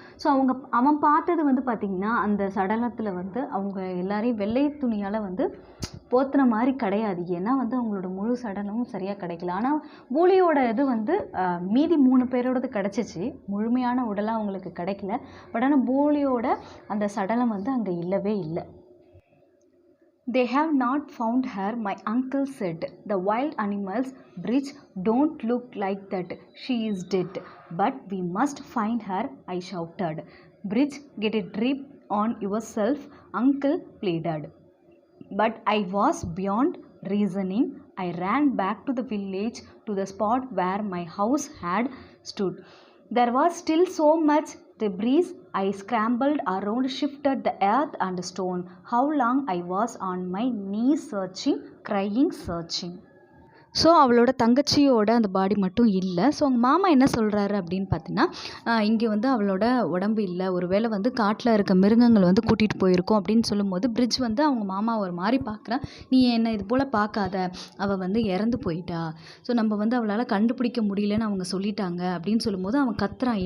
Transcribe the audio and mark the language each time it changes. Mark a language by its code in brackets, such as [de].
[ta] So அவன் பார்த்தது வந்து பார்த்திங்கன்னா, அந்த சடலத்தில் வந்து அவங்க எல்லாரையும் வெள்ளை துணியால் வந்து போத்துன மாதிரி கிடையாது. ஏன்னா வந்து அவங்களோட முழு சடலமும் சரியாக கிடைக்கல. ஆனால் பூலியோட இது வந்து மீதி 3 பேரோடது கிடச்சிச்சு. முழுமையான உடலாக அவங்களுக்கு கிடைக்கல. பட் ஆனால் பூலியோட அந்த சடலம் வந்து அங்கே இல்லவே இல்லை. [en] They have not found her, my uncle said. The wild animals, Bridge, don't look like that. She is dead. But we must find her, I shouted. Bridge, get a grip on yourself, uncle pleaded. But I was beyond reasoning. I ran back to the village, to the spot where my house had stood. There was still so much debris. I scrambled around, shifted the earth and stone. How long I was on my knees searching, crying, searching. [ta] So அவளோட தங்கச்சியோட அந்த பாடி மட்டும் இல்லை. So அவங்க மாமா என்ன சொல்கிறாரு அப்படின்னு பார்த்தீங்கன்னா, இங்கே வந்து அவளோட உடம்பு இல்லை, ஒருவேளை வந்து காட்டில் இருக்க மிருகங்கள் வந்து கூட்டிகிட்டு போயிருக்கோம் அப்படின்னு சொல்லும்போது பிரிட்ஜ் வந்து அவங்க மாமா ஒரு மாதிரி பார்க்குறான். நீ என்ன இது போல் பார்க்காத, அவள் வந்து இறந்து போயிட்டா, ஸோ நம்ம வந்து அவளால் கண்டுபிடிக்க முடியலன்னு அவங்க சொல்லிட்டாங்க அப்படின்னு சொல்லும்போது அவன் கத்துறான்.